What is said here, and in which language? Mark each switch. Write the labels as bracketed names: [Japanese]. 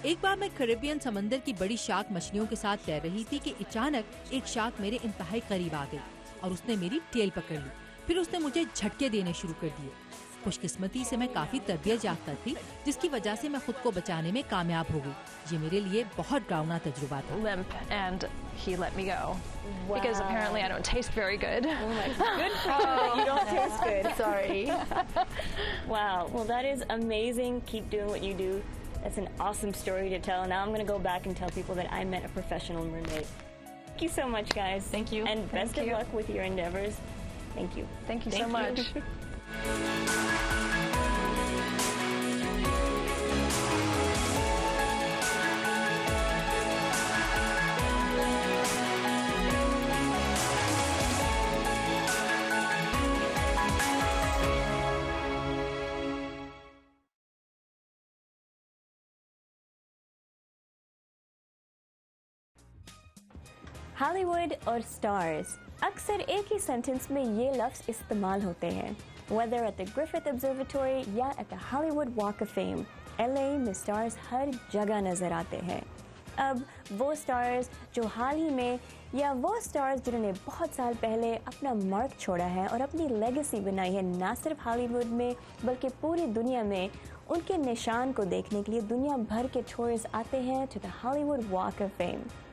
[Hindi] एक बार मैं कैरिबियन समंदर की बड़ी शार्क मछलियों के साथ तैर रही थी कि अचानक एक शार्क मेरे इंतहाई करीब आ गई और उसने मेरी टेल पकड़ ली. फिर उसने मुझे झटके देने शुरू कर दिए. खुशकिस्मती से मैं काफी तरबियत याफ्ता थी, जिसकी वजह से मैं खुद को बचाने में कामयाब हो गई. ये मेरे लिए बहुत डरावना तजुर्बा था. [English] Limp, and he let me go. Because apparently I don't taste very good. Oh my God. Good for you that you don't taste good. Sorry. Wow. Well, that is amazing. Keep doing what you do. That's an awesome story to tell. Now I'm going to go back and tell people that I met a professional mermaid. Thank you so much, guys. Thank you. And best Thank of you. luck with your endeavors. Thank you. Thank you so much. [Hindi] Hollywood और stars अक्सर एक ही sentence में ये लफ्ज़ इस्तेमाल होते हैं। [English] Whether at the Griffith Observatory या at the Hollywood Walk of Fame, [Hindi] LA में स्टार्स हर जगह नज़र आते हैं। अब वो स्टार्स जो हाल ही में या वो स्टार्स जिन्होंने बहुत साल पहले अपना मार्क छोड़ा है और अपनी लेगेसी बनाई है ना सिर्फ हॉलीवुड में बल्कि पूरी दुनिया में, उनके निशान को देखने के लिए दुनिया भर के टूरिस्ट आते हैं [English] to the Hollywood Walk of Fame।